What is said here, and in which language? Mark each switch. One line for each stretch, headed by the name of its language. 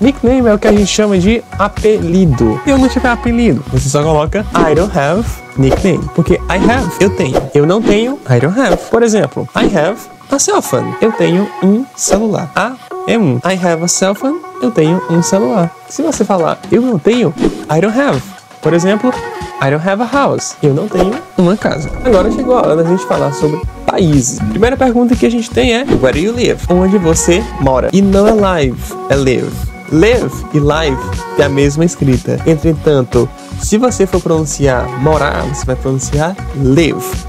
Portuguese: Nickname é o que a gente chama de apelido. Se eu não tiver apelido, você só coloca
English: I don't have nickname.
Portuguese: Porque I have, eu tenho. Eu não tenho,
English: I don't have.
Portuguese: Por exemplo,
English: I have a cell phone.
Portuguese: Eu tenho um celular. A é um.
English: I have a cell phone.
Portuguese: Eu tenho um celular. Se você falar eu não tenho,
English: I don't have.
Portuguese: Por exemplo,
English: I don't have a house.
Portuguese: Eu não tenho uma casa. Agora chegou a hora da gente falar sobre países. Primeira pergunta que a gente tem é
English: where do you live?
Portuguese: Onde você mora? E não é live, é live. Live e live tem a mesma escrita. Entretanto, se você for pronunciar morar, você vai pronunciar live.